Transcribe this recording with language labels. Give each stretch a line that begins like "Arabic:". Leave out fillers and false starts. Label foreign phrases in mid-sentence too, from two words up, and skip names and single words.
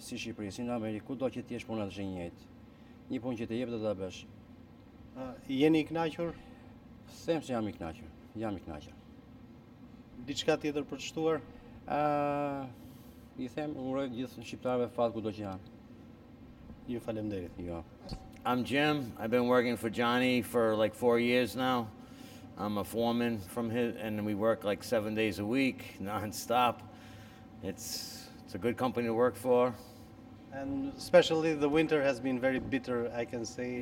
Albanian: Si Shqipëri, si në Amerikë, kudo që të jesh puna është e njëjtë. Një punë që të jep do ta bësh. Jeni i kënaqur? Them se jam i kënaqur. Jam i kënaqur. Diçka tjetër për të shtuar? I them, uroj gjithë shqiptarëve fat kudo që janë. Ju faleminderit. Jo.
English: I'm Jim. I've been working for Johnny for like 4 years now. I'm a foreman from his, and we work like 7 days a week, non-stop. It's a good company to work for. And especially the winter has been very bitter, I can say.